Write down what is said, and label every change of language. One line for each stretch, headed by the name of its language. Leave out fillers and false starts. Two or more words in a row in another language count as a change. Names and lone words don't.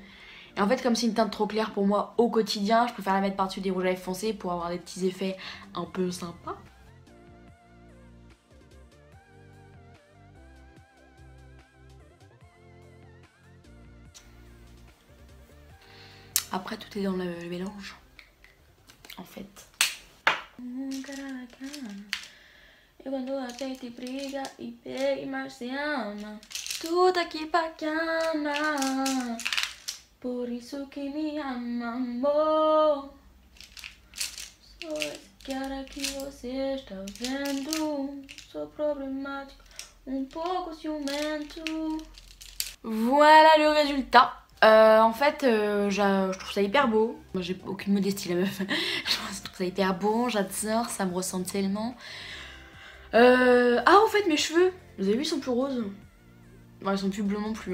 French: Et en fait, comme c'est une teinte trop claire pour moi au quotidien, je préfère la mettre par-dessus des rouges à lèvres foncés pour avoir des petits effets un peu sympas. Après, tout est dans le mélange, en fait.
Portuguese: E quando a gente briga e pega e mais se ama, tudo aqui bacana, por isso que me ama, amor. Sou esse cara que você está vendo, sou problemático, pouco ciumento.
French: Voilà le résultat. En fait, je trouve ça hyper beau. Moi, j'ai aucune modestie, la meuf. Je trouve ça hyper beau, j'adore, ça me ressemble tellement. Ah, en fait, mes cheveux, vous avez vu, ils sont plus roses. Bon, ils sont plus bleus non plus.